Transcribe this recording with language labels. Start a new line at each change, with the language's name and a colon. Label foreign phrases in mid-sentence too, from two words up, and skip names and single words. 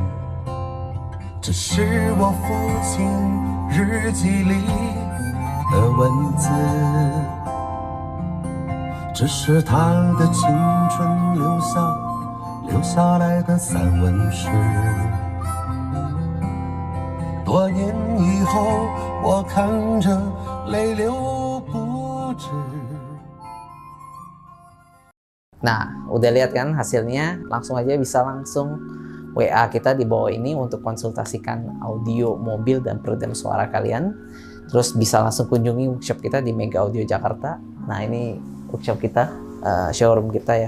Chinese: 这是我父亲日记里的文字，这是他的青春留下来的散文诗。多年以后，我看着泪流不止。
Indonesian: Nah, udah lihat kan hasilnya? Langsung aja bisa langsung WA kita di bawah ini untuk konsultasikan audio mobil dan peredam suara kalian. Terus bisa langsung kunjungi workshop kita di Mega Audio Jakarta. Nah, ini workshop kita, showroom kita ya.